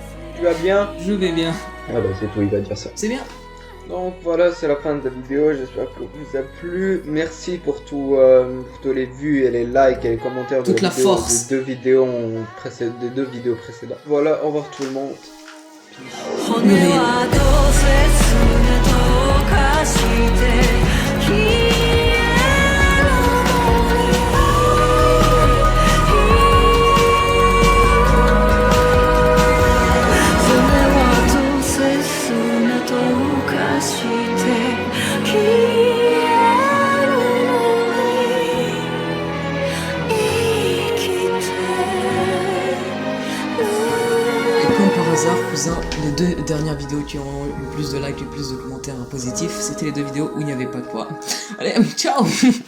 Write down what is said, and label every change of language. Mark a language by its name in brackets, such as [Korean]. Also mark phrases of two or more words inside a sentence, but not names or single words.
[French] Je vais bien. Ah bah c'est tout, il va dire ça. C'est bien. Donc voilà, c'est la fin de la vidéo, j'espère que vous a plu. Merci pour tous les vues et les likes et les commentaires Toute la force. des deux vidéos précédentes. Voilà, au revoir tout le monde. [Japanese] 骨はどうせ砂と化して消えるのに骨はどうせ砂と化して消えるのに生きてる [French] Et comme par hasard, cousin, les deux dernières vidéos qui ont eu le plus de likes, le plus de commentaires positifs, c'était les deux vidéos où il n'y avait pas de poids. Allez, ciao!